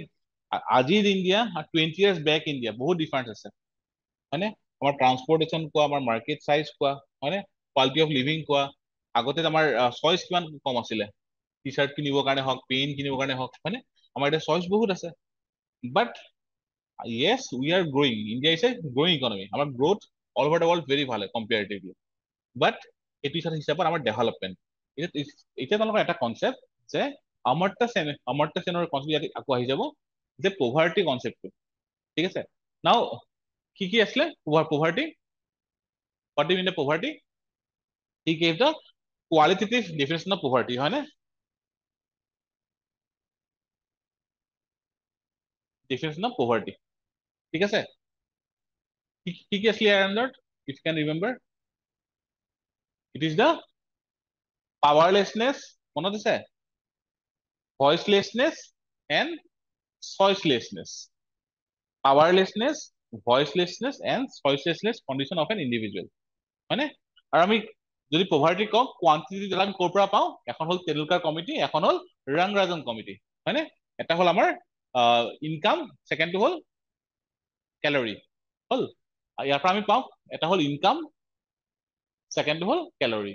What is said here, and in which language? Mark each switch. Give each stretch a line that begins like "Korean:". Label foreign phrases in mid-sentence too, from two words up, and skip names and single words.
Assamese: আজিৰ ইণ্ডিয়া আৰু 20 years বেক ইণ্ডিয়া বহুত ডিফাৰেঞ্চ আছে, হয়নে? আমাৰ ট্ৰান্সপৰ্টেশ্যন কোৱা, আমাৰ
English: market size
Assamese: কোৱা, হয়নে?
English: quality of living কোৱা।
Assamese: আগতে আমাৰ চইচ কিমান কম আছিলে, টি চাৰ্ট কিনিবৰ কাৰণে হওক, পেইন কিনিবৰ কাৰণে হওক, হয়নে? আমাৰ এতিয়া চইচ বহুত আছে। বাট
English: yes, we are growing. India is a growing economy.
Assamese: আমাৰ গ্ৰোথ
English: all over the world very
Assamese: ভাল হয় কম্পেয়াৰিটিভলি। বাট এইটো হিচাপত আমাৰ ডেভেলপমেণ্ট, এতিয়া তোমালোকৰ এটা কনচেপ্ট যে অমৰ্ত্য সেনৰ কনচেপ্ট ইয়াত আকৌ আহি যাব যে পভাৰ্টি কনচেপ্টটো। ঠিক আছে, নাও কি আছিলে পভাৰ্টি?
English: What do you mean by poverty? He gave the qualitative definition of poverty, হয়নে? Definition of poverty,
Assamese: ঠিক আছে? কি আছিলে ইয়াৰ আন্দাৰত?
English: If you can remember, it is the powerlessness,
Assamese: মনত আছে?
English: Voicelessness and choicelessness. Powerlessness, voicelessness and choicelessness condition of an individual,
Assamese: হয়নে? আৰু আমি যদি পভাৰ্টি কওঁ, কোৱান্টিটি আমি ক'ৰ পৰা পাওঁ? এখন হ'ল তেণ্ডুলকাৰ কমিটি, এখন হ'ল ৰাংৰাজন কমিটি, হয়নে? এটা হ'ল আমাৰ ইনকাম, ছেকেণ্ডটো হ'ল কেলৰি, হ'ল। ইয়াৰ পৰা আমি পাওঁ এটা হ'ল ইনকাম, ছেকেণ্ডটো হ'ল কেলৰি।